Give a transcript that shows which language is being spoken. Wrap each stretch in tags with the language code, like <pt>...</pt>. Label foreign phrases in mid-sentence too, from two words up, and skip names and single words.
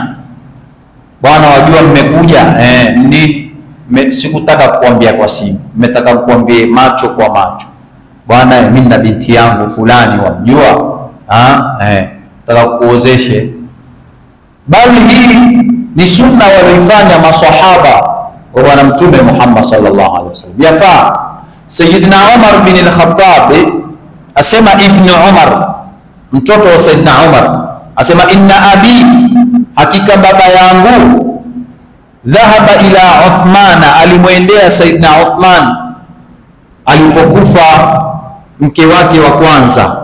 <sw>Bwana, wajua mmekuja sikutaka kukuambia kwa simu, nimetaka kukuambia macho kwa macho. Bwana, mimi na binti yangu fulani, wajua nataka kuozeshe. Bali hii ni sunna walifanya maswahaba wa bwana Mtume Muhammad</sw> <ar>صلى الله عليه وسلم.</ar> <sw>Yafaa. Sayyidina Umar bin al-Khattab asema, Ibn Umar mtoto wa Sayyidina Umar asema,</sw> <ar>إن أبي,</ar> <sw>hakika baba yangu,</sw> <ar>ذهب إلى عثمان,</ar> <sw>alimwendea Sayyidina Uthman alipokufa mke wake wa kwanza.</sw>